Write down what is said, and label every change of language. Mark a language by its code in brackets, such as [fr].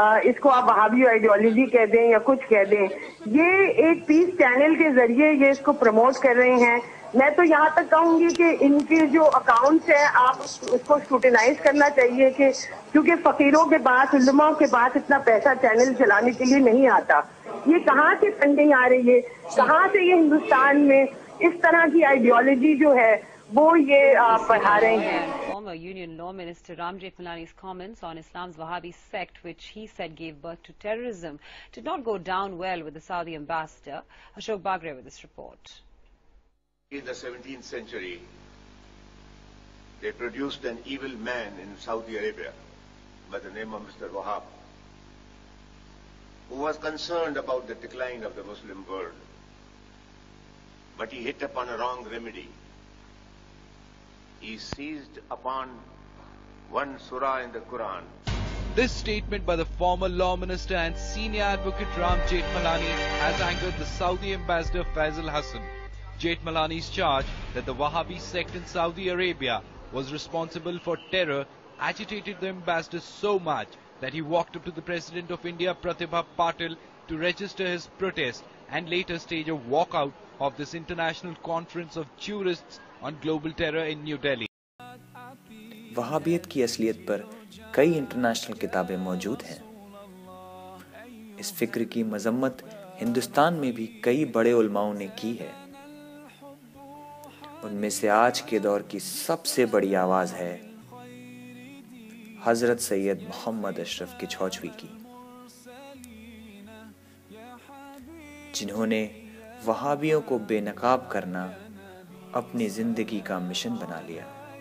[ur] اس کو آپ وہابی آئیڈیالوجی کہہ دیں یا کچھ کہہ دیں، یہ ایک پیس چینل کے ذریعے یہ اس کو پروموٹ کر رہے ہیں۔ میں تو یہاں تک کہوں گی کہ ان کے جو اکاؤنٹس ہیں آپ اس کو اسکروٹینائز کرنا چاہیے، کہ کیونکہ فقیروں کے پاس، علماء کے پاس اتنا پیسہ چینل چلانے کے لیے نہیں آتا۔ یہ کہاں سے فنڈنگ آ رہی ہے؟ کہاں سے یہ ہندوستان میں اس طرح کی آئیڈیالوجی جو ہے وہ یہ پڑھا رہے ہیں؟ [en] Former Union Law Minister Ram Jethmalani's comments on Islam's Wahhabi sect, which he said gave birth to terrorism, did not go down well with the Saudi ambassador. Ashok Bagre with this report. In the 17th century, they produced an evil man in Saudi Arabia by the name of Mr. Wahhab, who was concerned about the decline of the Muslim world. But he hit upon a wrong remedy. He seized upon one surah in the Quran. This statement by the former law minister and senior advocate Ram Jethmalani has angered the Saudi ambassador Faisal Hassan. Jethmalani's charge that the Wahhabi sect in Saudi Arabia was responsible for terror agitated the ambassador so much that he walked up to the President of India, Pratibha Patil, to register his protest and later stage a walkout of this international conference of jurists on global terror in New Delhi. [ur] وہابیت کی اصلیت پر کئی international کتابیں موجود ہیں۔ اس فکر کی مذمت ہندوستان میں بھی کئی بڑے علماؤں نے کی ہے۔ ان میں سے آج کے دور کی سب سے بڑی آواز ہے حضرت سید محمد اشرف کچھوچوی کی، جنہوں نے وہابیوں کو بے نقاب کرنا اپنی زندگی کا مشن بنا لیا۔